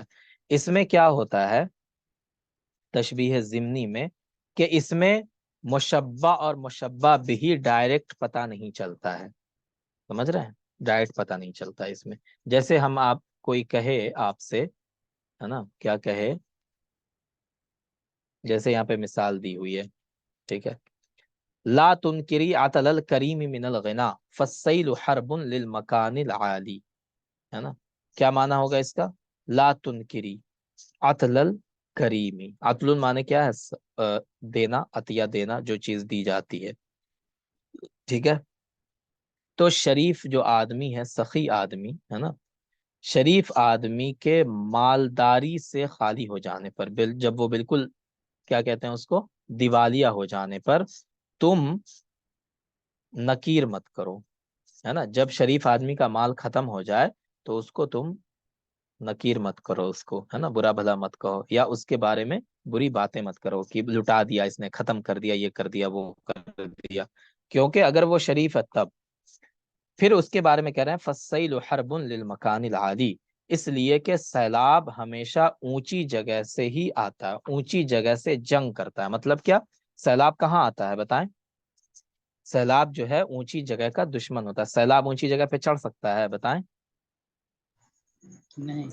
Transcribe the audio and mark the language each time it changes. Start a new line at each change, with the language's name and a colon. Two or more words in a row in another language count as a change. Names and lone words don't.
Hindi: इसमें क्या होता है तशबीह जिमनी में, कि इसमें मुशब्बा और मुशब्बा बिही डायरेक्ट पता नहीं चलता है, समझ रहे हैं, डायरेक्ट पता नहीं चलता है इसमें। जैसे हम आप कोई कहे आपसे, है ना, क्या कहे, जैसे यहाँ पे मिसाल दी हुई है, ठीक है,
Arabic: لا تنكري عطل الكريم من الغنى فالسيل حرب للمكان العالي,
Hindi: है ना। क्या माना होगा इसका,
Arabic: لا تنكري عطل الكريمِ,
Hindi: अतलुल माने क्या है, देना, अतिया देना, जो चीज दी जाती है, ठीक है। तो शरीफ जो आदमी है, सखी आदमी है ना, शरीफ आदमी के मालदारी से खाली हो जाने पर, जब वो बिल्कुल क्या कहते हैं उसको, दिवालिया हो जाने पर, तुम नकीर मत करो, है ना। जब शरीफ आदमी का माल खत्म हो जाए तो उसको तुम नकीर मत करो उसको, है ना, बुरा भला मत कहो, या उसके बारे में बुरी बातें मत करो कि लुटा दिया इसने, खत्म कर दिया, ये कर दिया, वो कर दिया, क्योंकि अगर वो शरीफ है तब। फिर उसके बारे में कह रहे हैं
Arabic: فالسيل حرب للمكان العالي,
Hindi: इसलिए कि सैलाब हमेशा ऊंची जगह से ही आता है, ऊंची जगह से जंग करता है। मतलब क्या, सैलाब कहाँ आता है बताएं, सैलाब जो है ऊंची जगह का दुश्मन होता है। सैलाब ऊंची जगह पे चढ़ सकता है बताएं, नहीं।